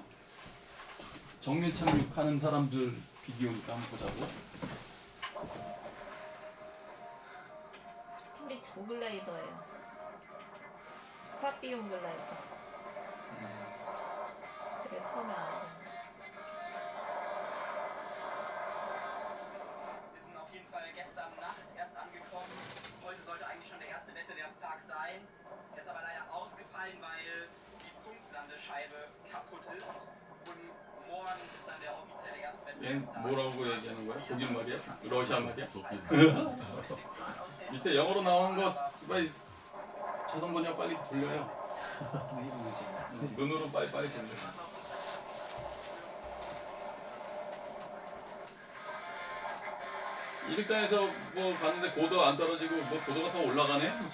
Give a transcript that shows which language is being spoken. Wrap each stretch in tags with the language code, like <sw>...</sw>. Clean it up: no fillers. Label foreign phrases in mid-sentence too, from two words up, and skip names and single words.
<ko>정밀 착륙하는 사람들 비디오니까 한번 보자고. 근데 저 글라이더예요. 파비용 글라이더. 그래 처음에 알았는데.</ko> <de>Wir sind auf jeden Fall gestern Nacht erst angekommen. Heute sollte eigentlich schon der erste Wettbewerbstag sein. Der ist aber leider ausgefallen, weil die Punktlandescheibe kaputt ist. Und morgen ist dann der offizielle erste</de> <ko>얘는</ko> <de>Wettbewerbstag.</de> <ko>뭐라고 얘기하는 거야? 독일 말이야? 러시아 말이야?</ko> <de>Deswegen</de> <ko>밑에 영어로 나오는 거 빨리 자동 번역 빨리 돌려요. 눈으로 빨리 돌려. 이륙장에서 뭐 갔는데 고도 안 떨어지고 뭐 고도가 더 올라가네?</ko>